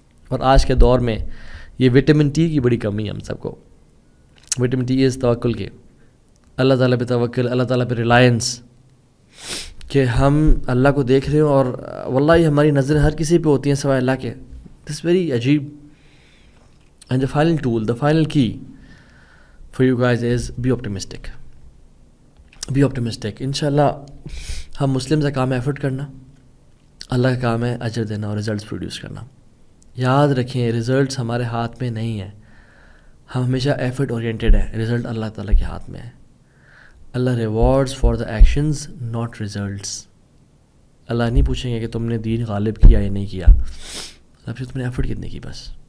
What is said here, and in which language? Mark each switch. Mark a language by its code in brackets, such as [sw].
[ur] اور آج کے دور میں یہ وٹامن ٹی کی بڑی کمی ہے ہم سب کو. وٹامن ٹی از توکل کے, اللہ تعالیٰ پہ توکل, اللہ تعالیٰ پہ ریلائنس, کہ ہم اللہ کو دیکھ رہے ہوں اور واللہ ہماری نظریں ہر کسی پہ ہوتی ہیں سوائے اللہ کے. [en] This very عجیب. And the final tool, the final key for you guys is be optimistic. Be optimistic. [ur] انشاءاللہ ہم مسلم کا کام ہے ایفرٹ کرنا, اللہ کا کام ہے اجر دینا اور ریزلٹس پروڈیوس کرنا. یاد رکھیں ریزلٹس ہمارے ہاتھ میں نہیں ہیں. ہم ہمیشہ ایفرٹ اورینٹیڈ ہیں, رزلٹ اللہ تعالیٰ کے ہاتھ میں ہے. [en] اللہ rewards for the actions not results. [ur] اللہ نہیں پوچھیں گے کہ تم نے دین غالب کیا یا نہیں کیا, اللہ تم نے ایفرٹ کتنی کی بس.